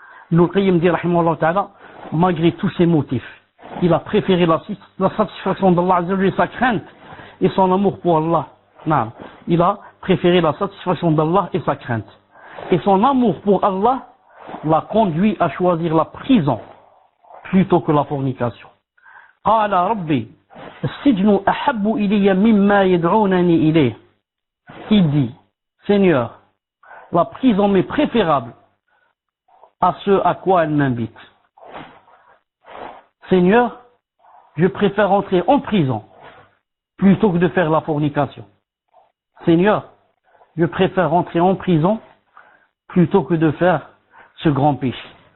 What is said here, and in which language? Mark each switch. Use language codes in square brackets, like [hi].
[fr] Ibn Qayyim dit, rahimahullah ta'ala, malgré tous ces motifs, il a préféré la satisfaction d'Allah Azza wa Jalla et sa crainte et son amour pour Allah. Non. Il a préféré la satisfaction d'Allah et sa crainte. Et son amour pour Allah l'a conduit à choisir la prison plutôt que la fornication. [ar] قال ربي السجن أحب إلي مما يدعونني إليه. [fr] Il dit, Seigneur, la prison m'est préférable à ce à quoi elle m'invite. Seigneur, je préfère entrer en prison plutôt que de faire la fornication. Seigneur, je préfère entrer en prison plutôt que de faire ce grand péché.